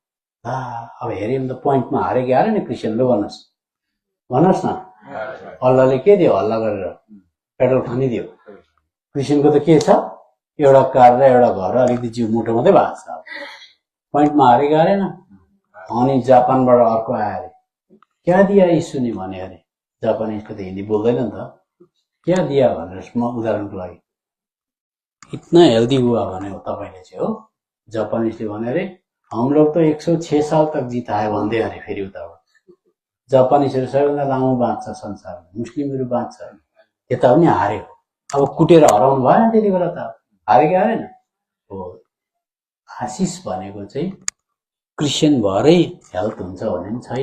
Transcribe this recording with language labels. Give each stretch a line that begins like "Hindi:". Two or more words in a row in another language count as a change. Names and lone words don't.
Nepali: अब हेऱ्यो भने त पोइन्टमा हारे कि हारेन क्रिस्चियन? लु भन्नुहोस् न, अल्लाहले के दियो? हल्ला गरेर पेट्रोल खानी दियो। क्रिस्चियनको त के छ? एउटा कार र एउटा घर, अलिकति जिउ मोटो मात्रै भएको छ। पोइन्टमा हारे कि हारेन? अनि जापानबाट अर्को आयो अरे,
Hindi: क्या दिया यीशु ने
Nepali: भने अरे। जापानिजको त हिन्दी बोल्दैन नि त,
Hindi: क्या दिया
Nepali: भनेर म उदाहरणको लागि,
Hindi: इतना हेल्दी हुआ
Nepali: भने हो तपाईँले चाहिँ हो। जापानिजले भने अरे
Hindi: हम लोग तो 106 साल तक जिता है
Nepali: भन्दै अरे। फेरि उताबाट जापानिजहरू सबैभन्दा लामो बाँच्छ संसारमा, मुस्लिमहरू बाँच्छ, यता पनि हार्यो। अब कुटेर हराउनु भएन त्यति बेला त, हारे कि हारेन? हो। आशिष भनेको चाहिँ क्रिस्चियन भएरै हेल्थ हुन्छ भन्ने पनि छैन।